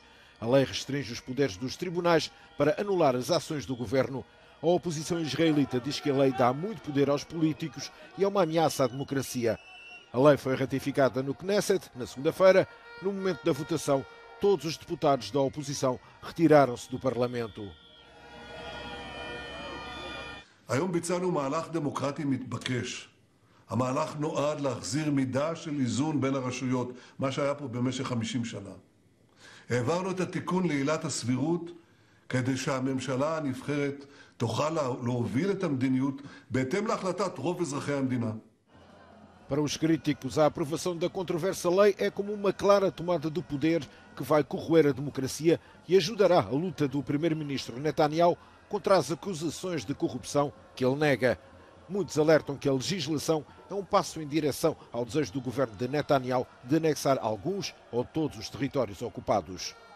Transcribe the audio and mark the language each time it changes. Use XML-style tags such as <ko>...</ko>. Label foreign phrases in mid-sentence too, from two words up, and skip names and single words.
<pt>A lei restringe os poderes dos tribunais para anular as ações do governo. A oposição israelita diz que a lei dá muito poder aos políticos e é uma ameaça à democracia. A lei foi ratificada no Knesset na segunda-feira. No momento da votação, todos os deputados da oposição retiraram-se do Parlamento.</pt> <he>היום ביצענו מהלך דמוקרטי מתבקש. המהלך נועד להחזיר מידה של איזון בין הרשויות, מה שהיה פה במשך 50 שנה. העברנו את התיקון לעילת הסבירות כדי שהממשלה הנבחרת תוכל להוביל את המדיניות בהתאם להחלטת רוב אזרחי המדינה.</he> <pt>Para os críticos, a aprovação da controversa lei é como uma clara tomada do poder que vai corroer a democracia e ajudará a luta do primeiro-ministro Netanyahu contra as acusações de corrupção que ele nega. Muitos alertam que a legislação é um passo em direção ao desejo do governo de Netanyahu de anexar alguns ou todos os territórios ocupados.</pt>